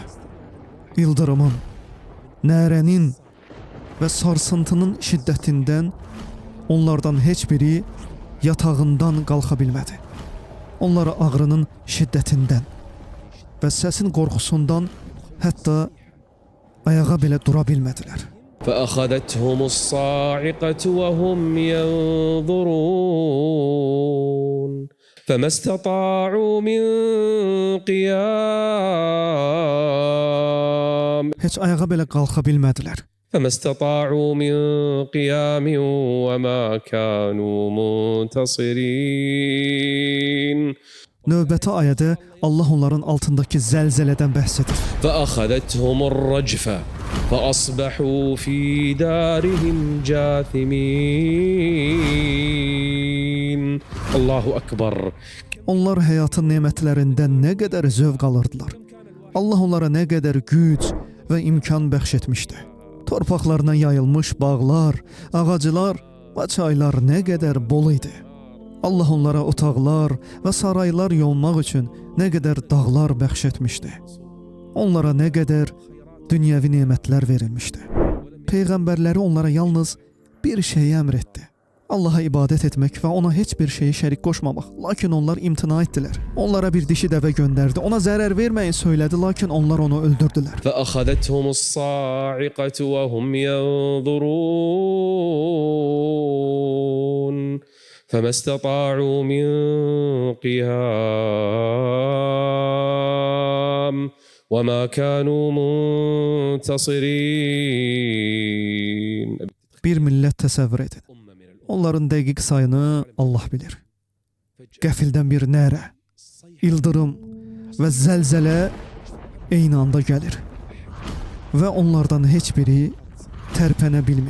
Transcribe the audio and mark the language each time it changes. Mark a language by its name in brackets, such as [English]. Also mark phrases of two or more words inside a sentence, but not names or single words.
[Azerbaijani] İldırımın, nərənin və sarsıntının şiddətindən onlardan heç biri yatağından qalxa bilmədi. Onlar ağrının şiddətindən və səsin qorxusundan hətta ayağa belə dura bilmədilər. [Arabic] فأخذتهم الصاعقة وهم ينظرون فما استطاعوا من قيام [Azerbaijani] Heç ayağa belə qalxa bilmədilər. [Arabic] فما استطاعوا من قيام وما كانوا منتصرين [Azerbaijani] Növbəti ayədə Allah onların altındakı zəlzələdən bəhs edir. [Arabic] فأخذتهم الرجفة فأصبحوا في دارهم جاثمين الله أكبر. [Azerbaijani] Onlar həyatın nemətlərindən nə qədər zövq alırdılar. Allah onlara nə qədər güc və imkan bəxş etmişdi. Torpaqlarına yayılmış bağlar, ağaclar və çaylar nə qədər bol idi. Allah onlara otaqlar və saraylar yonmaq üçün nə qədər dağlar bəxş etmişdi. Onlara nə qədər dünyəvi nemətlər verilmişdi. Peyğəmbərləri onlara yalnız bir şeyi əmr etdi. Allaha ibadət etmək və ona heç bir şeyi şərik qoşmamaq. Lakin onlar imtina etdilər. Onlara bir dişi dəvə göndərdi. Ona zərər verməyin söylədi, lakin onlar onu öldürdülər. [Arabic] فأخذتهم الصاعقة وهم ينظرون فما استطاعوا من قيام وما كانوا منتصرين. [Azerbaijani] Bir millət təsəvvür edin. Onların dəqiq sayını Allah bilir. Qəfildən bir nərə, ildırım və zəlzələ eyni anda gəlir. Və onlardan heç biri tərpənə bilmir.